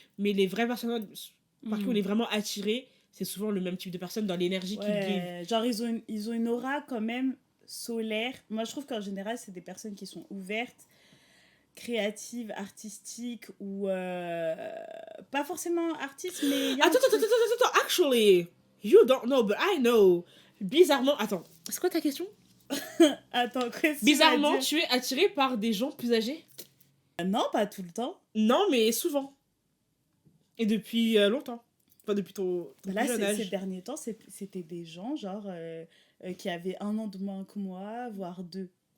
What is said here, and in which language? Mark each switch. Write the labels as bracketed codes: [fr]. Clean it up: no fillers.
[fr] Mais les vraies personnes par qui on est vraiment attiré, c'est souvent le même type de personne dans l'énergie qu'ils vivent. Genre, ils ont une aura quand même solaire. Moi, je trouve qu'en général, c'est des personnes qui sont ouvertes, créatives, artistiques ou pas forcément artistes, mais... [en] Attends, actually, you don't know, but I know. [fr] Bizarrement, attends, c'est quoi ta question? Attends, qu'est-ce bizarrement, tu es attiré par des gens plus âgés? Non, pas tout le temps. Non, mais souvent. Et depuis longtemps. Enfin, depuis ton là, jeune âge. Ces derniers temps, c'était des gens, genre, qui avaient 1 an de moins que moi, voire 2.